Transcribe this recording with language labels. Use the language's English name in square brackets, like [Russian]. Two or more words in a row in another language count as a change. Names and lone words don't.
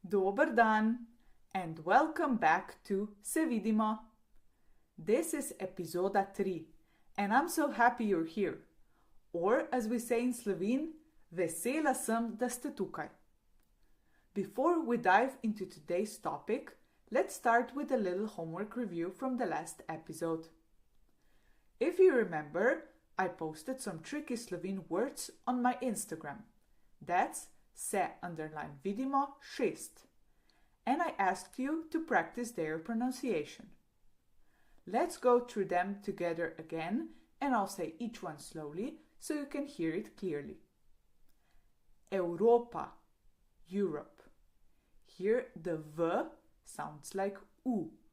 [Slovenian] Dober dan [English] and welcome back to Se Vidimo. This is epizoda 3 and I'm so happy you're here. Or as we say in Slovene, [Slovenian] vesela sem, da ste tukaj. [English] Before we dive into today's topic, let's start with a little homework review from the last episode. If you remember, I posted some tricky Slovene words on my Instagram. That's se_vidimo 6. And I asked you to practice their pronunciation. Let's go through them together again and I'll say each one slowly so you can hear it clearly. Europa, Europe. Here the V sounds like U.